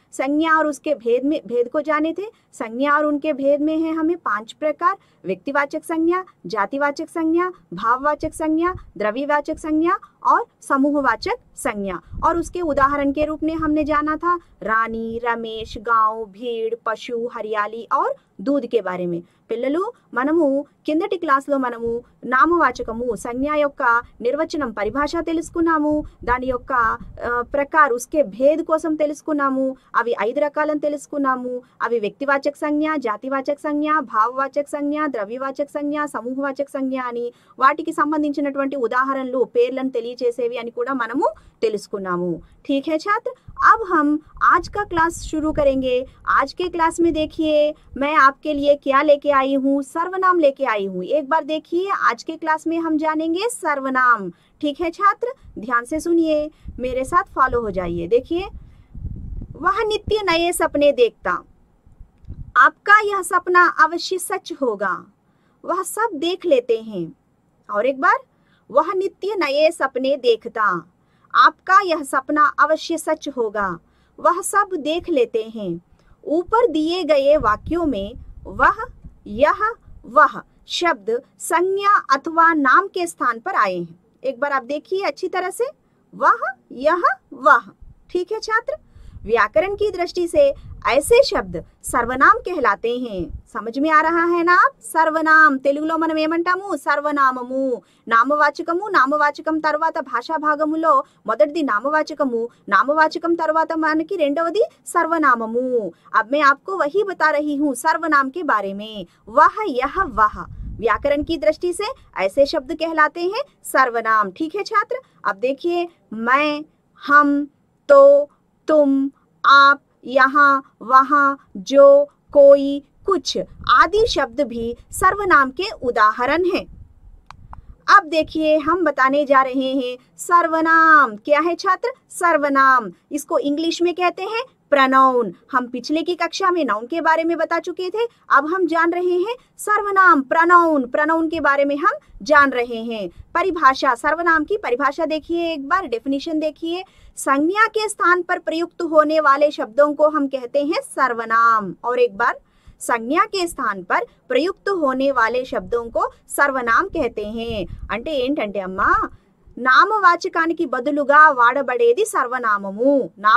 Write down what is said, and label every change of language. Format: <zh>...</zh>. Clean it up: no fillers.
<hi>संज्ञा और उसके भेद को जाने थे। संज्ञा और उनके भेद में है हमें 5 प्रकार: व्यक्तिवाचक संज्ञा, जातिवाचक संज्ञा, भाववाचक संज्ञा, द्रव्यवाचक संज्ञा और समूहवाचक संज्ञा। और उसके उदाहरण के रूप में हमने जाना था रानी, रमेश, गांव, भीड़, पशु, हरियाली और दूध के बारे में।</hi> <te>పిల్లలు, మనము కిందటి క్లాస్లో మనము నామవాచకము సంజ్ఞ యొక్క నిర్వచనం పరిభాష తెలుసుకున్నాము. దాని యొక్క ప్రకార ఉస్కే భేద్ కోసం తెలుసుకున్నాము. అవి 5 రకాలను తెలుసుకున్నాము. అవి వ్యక్తివాచక సంజ్ఞ, జాతివాచక సంజ్ఞ, భావవాచక సంజ్ఞ, ద్రవ్యవాచక సంజ్ఞ, సమూహవాచక సంజ్ఞ అని వాటికి సంబంధించినటువంటి ఉదాహరణలు, పేర్లను తెలియజేసేవి అని కూడా మనము తెలుసుకున్నాము.</te> <hi>ठीक है छात्र, अब हम आज का क्लास शुरू करेंगे। आज के क्लास में देखिए मैं आपके लिए क्या लेके आई हूँ, सर्वनाम लेके आई हूँ। एक बार देखिए, आज के क्लास में हम जानेंगे सर्वनाम। ठीक है छात्र, ध्यान से सुनिए, मेरे साथ फॉलो हो जाइए। देखिए, वह नित्य नए सपने देखता, आपका यह सपना अवश्य सच होगा, वह सब देख लेते हैं। और एक बार, वह नित्य नए सपने देखता, आपका यह सपना अवश्य सच होगा, वह सब देख लेते हैं। ऊपर दिए गए वाक्यों में वह, यह, वह शब्द संज्ञा अथवा नाम के स्थान पर आए हैं। एक बार आप देखिए अच्छी तरह से, वह, यह, वह। ठीक है छात्र, व्याकरण की दृष्टि से ऐसे शब्द सर्वनाम कहलाते हैं। समझ में आ रहा है ना आप?</hi> <te>सर्वनाम తెలుగులో మనం ఏమంటాము? సర్వనామము. నామవాచకం తర్వాత భాషా భాగములో మొదటిది నామవాచకం తర్వాత మనకి రెండవది సర్వనామము.</te> <hi>अब मैं आपको वही बता रही हूँ सर्वनाम के बारे में। वह, यह, वह व्याकरण की दृष्टि से ऐसे शब्द कहलाते हैं सर्वनाम। ठीक है छात्र, अब देखिए, मैं, हम, तो, तुम, आप, यहाँ, वहाँ, जो, कोई, कुछ आदि शब्द भी सर्वनाम के उदाहरण हैं। अब देखिए, हम बताने जा रहे हैं सर्वनाम। क्या है छात्र? सर्वनाम। इसको इंग्लिश में कहते हैं प्रनाउन। हम पिछले की कक्षा में नाउन के बारे में बता चुके थे। अब हम जान रहे हैं सर्वनाम, प्रनाउन के बारे में हम जान रहे हैं। परिभाषा, सर्वनाम की परिभाषा देखिए, एक बार डेफिनेशन देखिए। संज्ञा के स्थान पर प्रयुक्त होने वाले शब्दों को हम कहते हैं सर्वनाम। और एक बार, संज्ञा के स्थान पर प्रयुक्त होने वाले शब्दों को सर्वनाम कहते हैं।</hi> <te>అంటే ఏంటంటే అమ్మా, నామవాచకానికి బదులుగా వాడబడేది సర్వనామము.</te>